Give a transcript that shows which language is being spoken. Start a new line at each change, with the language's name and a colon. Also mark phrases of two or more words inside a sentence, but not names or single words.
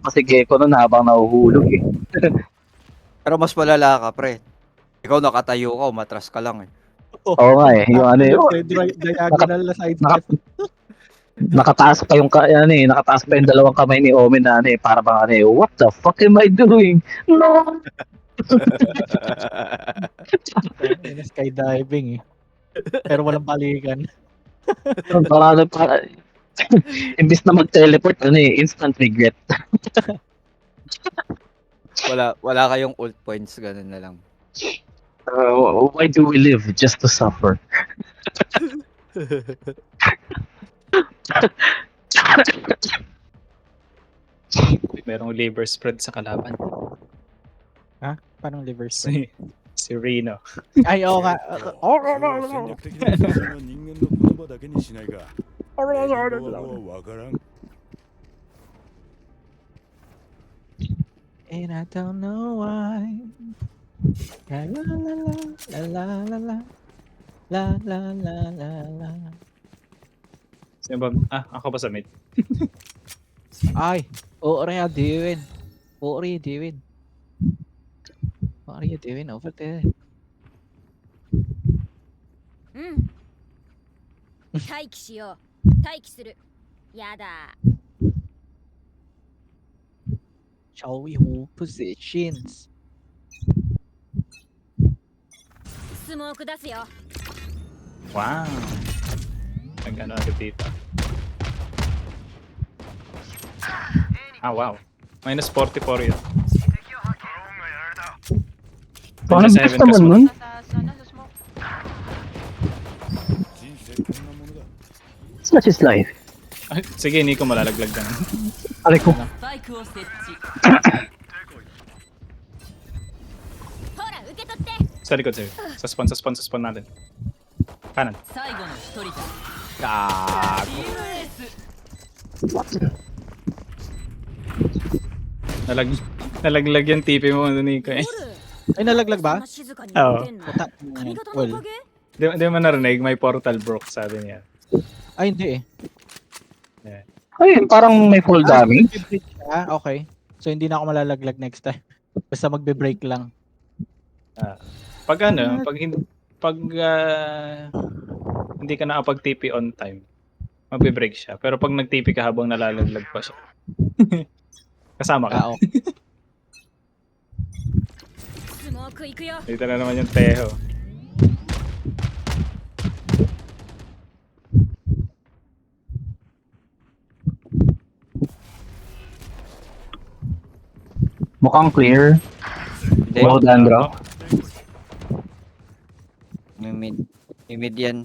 Filipino: pa si Gecko nun habang nahuhulog eh. Pero mas malala ka, pre. Ikaw nakatayo ka, umatras ka lang eh. Oo nga eh, yung ano yun. Diagonal na sidestep. Nakataas pa yung nakataas pa yung dalawang kamay ni Omen na ano eh, para bang ano eh,
English: what the fuck am I doing?
Filipino: No! Skydiving eh. Pero walang balikan. Para imbis na mag-teleport, ano eh,
English: instant regret.
Filipino: Wala kayong ult points, ganun na lang. Why do we live? Just to suffer. Merong liver spread sa kalaban. Parang liver spread. Si Reno. Ay, oo nga.
Japanese: 戦略的な普通の人間の言葉だけにしないか。英語はわからん。
English: And I don't know why. La la la la la la la la la la la la.
Filipino: Sino ba? Ako ba sa mid? Ay,
English: what are you doing? What are you doing? What are you doing over there?
Japanese: うん待機しよう待機するやだ
English: Shall we hold positions?
Japanese: スモーク出すよ
Filipino: Wow. Nag-ano agad dito. Wow. Minus 44 yun. Parang Sa best heaven naman ka nun. Nasa smoke.
Japanese: 人生こんなものだ。
English: Such is life.
Filipino: Sige, hindi ko malalaglag dyan. Aray ko.
Japanese: スパイクを設置ほら受け取って
Filipino: Sa likod sa'yo. Sa spawn natin. Kanan.
Japanese: 最後の一人だ
Filipino: Gago. Nalaglag yung TP mo, Nico eh. Ay, nalaglag ba?
Japanese: 静かに
Filipino: Oo.
Japanese: 寝てんの
Filipino: Puta.
Japanese: 髪型の
English: Well,
Japanese: おかげ
Filipino: Di mo narinig, may
English: portal broke,
Filipino: sabi niya. ay hindi eh. Ayun, parang may full damage. Mag-break siya, okay. So hindi na ako malalaglag
English: next time.
Filipino: Basta magbe-break lang. Pag hindi ka nakapag-TP
English: on time,
Filipino: magbe-break siya. Pero pag nag-TP ka habang nalalaglag pa siya, kasama ka. Okay.
Japanese: スモーク行くよ
Filipino: Dito na naman yung Teho. Mukhang clear. Hindi. Low Dandro. Yung mid yan.